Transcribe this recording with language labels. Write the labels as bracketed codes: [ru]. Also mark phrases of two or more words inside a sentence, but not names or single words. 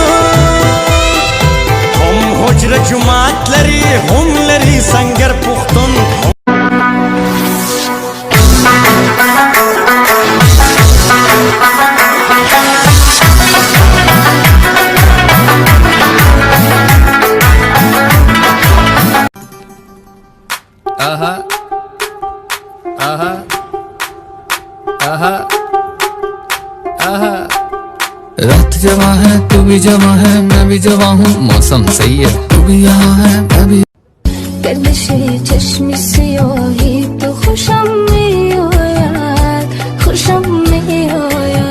[ps] هم حجر جماعت لري هم لري سنگر پختون. आहा आहा आहा आहा। [hi] रात जवा है तू भी जवा है, मैं भी जवा हूँ, मौसम सही है तू भी यहाँ है मैं भी। [fa] گردش چشم سیاهی تو خوشم میآید، خوشم میآید.